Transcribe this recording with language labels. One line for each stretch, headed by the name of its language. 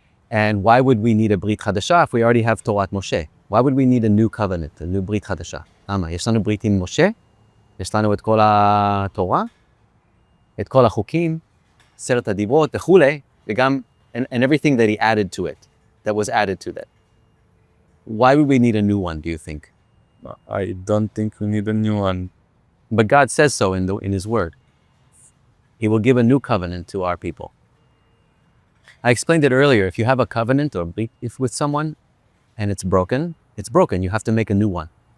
English: And why would we need a ברית חדשה if we already have תורת משה? Why would we need a new covenant, a new ברית חדשה?
Hebrew: למה? יש לנו ברית עם משה, יש לנו את כל התורה, את כל החוקים, 10 הדיברות וכולי, וגם,
English: and everything that he added to it, that was added to that. Why would we need a new one, do you think? I don't think we need a new one. But God says so in his word. He will give a new covenant to our people. I explained it earlier. If you have a covenant or if with someone and it's broken, it's broken. You have to make a new one.